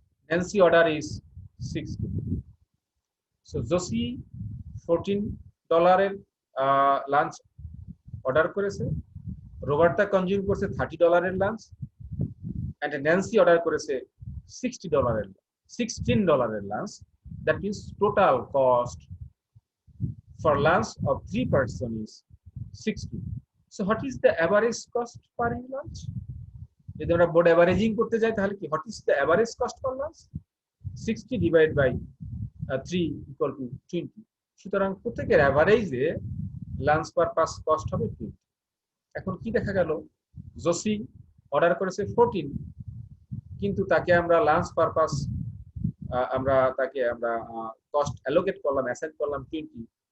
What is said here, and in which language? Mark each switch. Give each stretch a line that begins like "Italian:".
English: Nancy order is 60.
Bangla: So Josie $14 এর lunch order করেছে, Roberta consume করছে $30 এর লাঞ্চ, এন্ড ন্যান্সি অর্ডার করেছে $16 এর lunch.
English: That means total cost for lunch of 3 person is 60. So what is the average cost per lunch?
Bangla: যদি আমরা board averaging করতে যাই তাহলে কি,
English: What is the average cost for lunch? 60 divide by 3 equal to 20।
Bangla: সুতরাং প্রত্যেকের অ্যাভারেজে lunch purpose cost হবে 20। এখন কি দেখা গেল, জোসি অর্ডার করেছে 14 কিন্তু তাকে আমরা লাঞ্চ পারপাস আমরা কস্ট অ্যালোকেট করলাম, অ্যাসাইন করলাম 20।